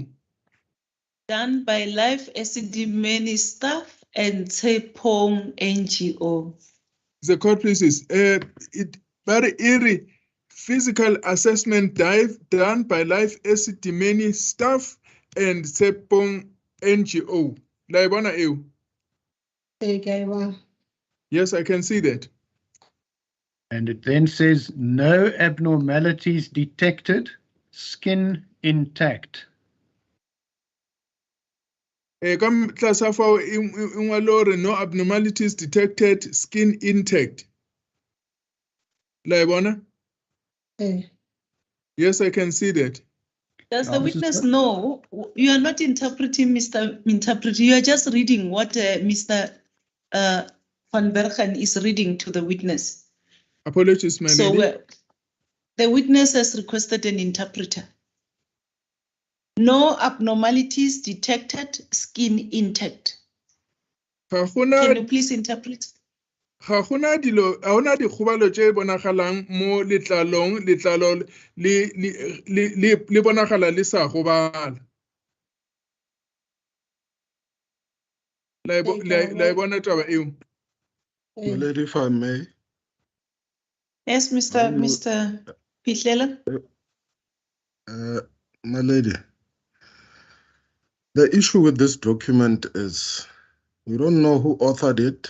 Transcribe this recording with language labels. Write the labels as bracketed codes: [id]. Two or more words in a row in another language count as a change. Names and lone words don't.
[en] Done by Life Esidimeni staff and Tshepong NGO. The court pleases. It very eerie physical assessment done by Life Esidimeni staff and Tshepong NGO. [nso] La e bona eo? [en] Yes, I can see that. And it then says no abnormalities detected, skin intact. No abnormalities detected, skin intact. [nso] La e bona? [en] Yes, I can see that. Does the witness know? You are not interpreting, Mr. Interpreter. You are just reading what Mr. Van Bergen is reading to the witness. Apologies, my lady. So the witness has requested an interpreter. No abnormalities detected, skin intact. Can you please interpret? [nso] Ga gona dilo a ona dikgobalo tše bonagalang mo letlalong letlalo le bonagala le sa gobala la e bona taba eo. [en] My lady, if I may. Yes, Mr. Phihlela. My lady, the issue with this document is we don't know who authored it.